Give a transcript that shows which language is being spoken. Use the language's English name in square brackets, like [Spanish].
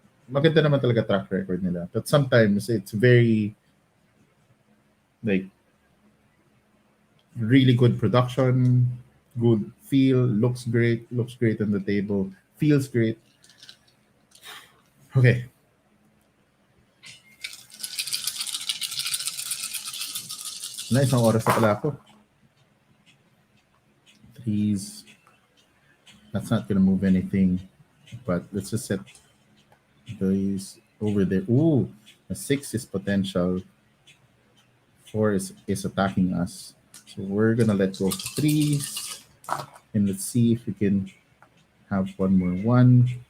[Filipino] Maganda naman talaga track record nila. [English] But sometimes it's very like really good production, good feel, looks great on the table, feels great. [Filipino] Okay, na isang oras na pala ako. [English] Threes, that's not gonna move anything. But let's just set these over there. Ooh, a six is potential. Four is attacking us. So we're gonna let go of threes. And let's see if we can have one more one.